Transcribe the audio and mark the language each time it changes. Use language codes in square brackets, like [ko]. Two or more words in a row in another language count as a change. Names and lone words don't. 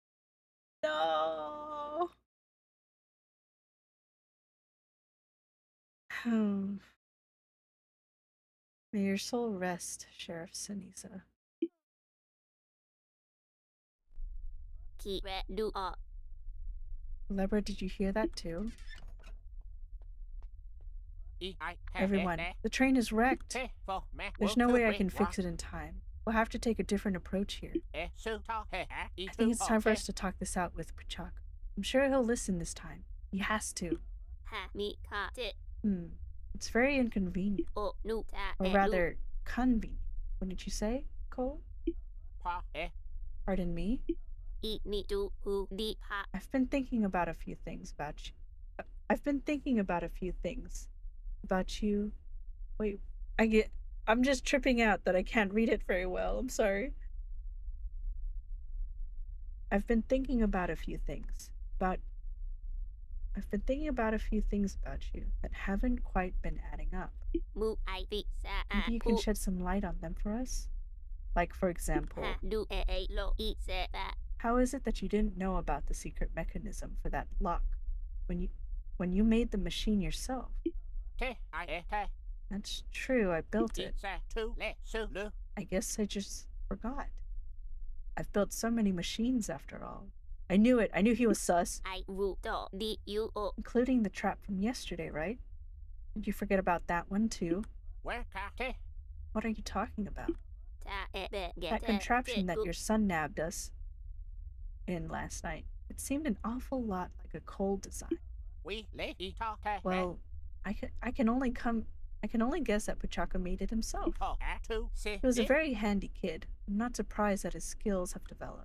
[en] No. May your soul rest, Sheriff Sinisa. Ki re du o. Kulebra, did you hear that too? Everyone, the train is wrecked. There's no way I can fix it in time. We'll have to take a different approach here. I think it's time for us to talk this out with Puchaka. I'm sure he'll listen this time. He has to. Ha mi ka te It's very inconvenient. o nu ta Or e rather, convenient. Wouldn't you say, Cole? Pardon me? I ni du hu di pa. I've been thinking about a few things about you. Wait, I'm just tripping out that I can't read it very well. I'm sorry. I've been thinking about a few things about you that haven't quite been adding up. Mu ai vi sa a Maybe you can shed some light on them for us? Like, for example, ha du e lo I se ba. how is it that you didn't know about the secret mechanism for that lock when you made the machine yourself? That's true, I built it. I guess I just forgot. I've built so many machines after all. I knew it. I knew he was sus. I ru do di u o. Including the trap from yesterday, right? Did you forget about that one too? What are you talking about? Ta e be ge That te contraption te that gu. your son nabbed us in last night. It seemed an awful lot like a cold design. Well, I can only come I can only guess that Puchaka made it himself. Oh, to see. He was a very handy kid. I'm not surprised that his skills have developed.